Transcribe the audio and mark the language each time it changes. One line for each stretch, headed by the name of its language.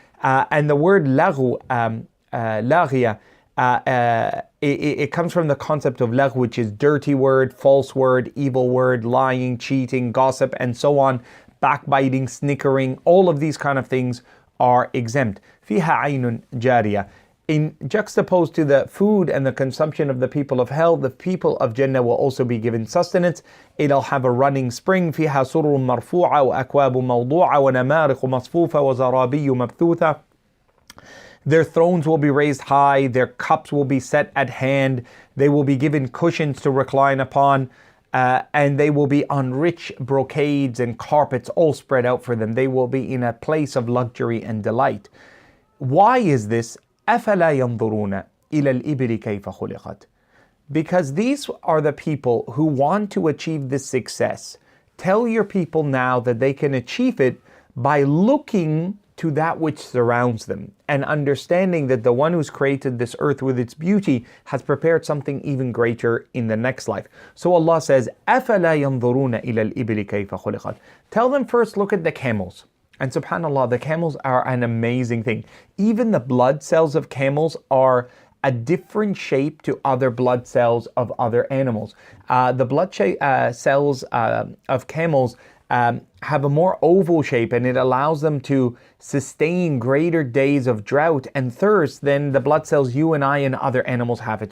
English: And the word laghu, laghia, it comes from the concept of lagh, which is dirty word, false word, evil word, lying, cheating, gossip, and so on, backbiting, snickering. All of these kind of things are exempt.
Arabic: فيها عين جارية.
English: In juxtaposed to the food and the consumption of the people of hell, the people of Jannah will also be given sustenance. It'll have a running spring.
Arabic: فيها سرر مرفوعة وأكواب موضوعة ونمارق مصفوفة وزرابي مبثوثة.
English: Their thrones will be raised high. Their cups will be set at hand. They will be given cushions to recline upon. And they will be on rich brocades and carpets all spread out for them. They will be in a place of luxury and delight. Why is this?
Arabic: أَفَلَا يَنْظُرُونَ إِلَى الْإِبِلِ كَيْفَ خُلِقَتْ.
English: Because these are the people who want to achieve this success. Tell your people now that they can achieve it by looking to that which surrounds them and understanding that the one who's created this earth with its beauty has prepared something even greater in the next life. So Allah says,
Arabic: أَفَلَا يَنْظُرُونَ إِلَى الْإِبِلِ كَيْفَ خُلِقَتْ.
English: Tell them first, look at the camels. And subhanAllah, the camels are an amazing thing. Even the blood cells of camels are a different shape to other blood cells of other animals. The blood cells of camels have a more oval shape, and it allows them to sustain greater days of drought and thirst than the blood cells you and I and other animals have.